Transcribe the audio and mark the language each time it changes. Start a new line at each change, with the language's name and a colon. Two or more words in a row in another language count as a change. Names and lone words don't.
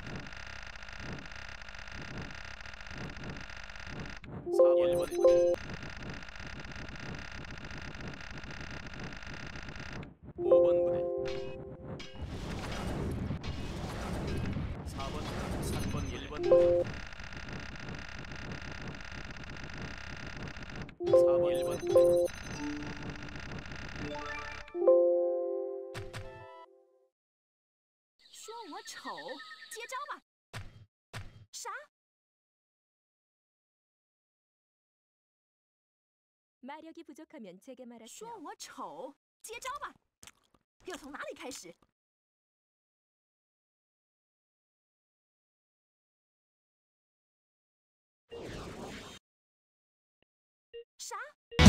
Korean: 4번, 1번 부대, 5번 부대, 4번, 3번, 1번 부대, 4번, 1번 부대.
Chinese: 说我丑，接招吧！啥？
Korean: 마력이 부족하면 제게 말하세요.
Chinese: 说我丑，接招吧！要从哪里开始？啥？